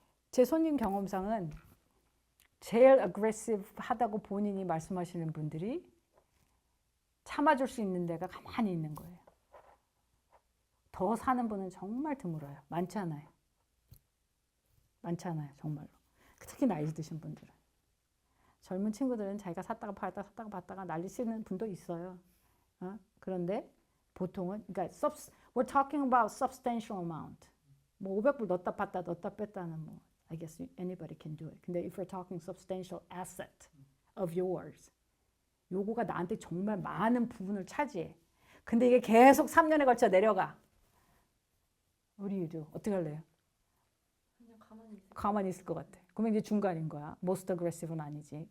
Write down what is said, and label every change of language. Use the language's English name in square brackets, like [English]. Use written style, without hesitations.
[Korean] 제 손님 경험상은 제일 aggressive 하다고 본인이 말씀하시는 분들이 참아줄 수 있는 데가 가만히 있는 거예요. 더 사는 분은 정말 드물어요. 많지 않아요. 정말로. 특히 나이 드신 분들은. 젊은 친구들은 자기가 샀다가 팔다가 난리 치는 분도 있어요. 그런데 보통은, 그러니까 [English] we're talking about substantial amount. [Korean] 뭐 500불 넣었다 뺐다는 뭐 [English] I guess anybody can do it. [Korean] 근데 [English] if we're talking substantial asset of yours, [Korean] 요거가 나한테 정말 많은 부분을 차지해. 근데 이게 계속 3년에 걸쳐 내려가. [English] What do you do? [Korean] 어떻게 할래요? 그냥 가만히 있어요. 가만히 있을 것 같아. 그러면 이제 중간인 거야. Most aggressive는 아니지.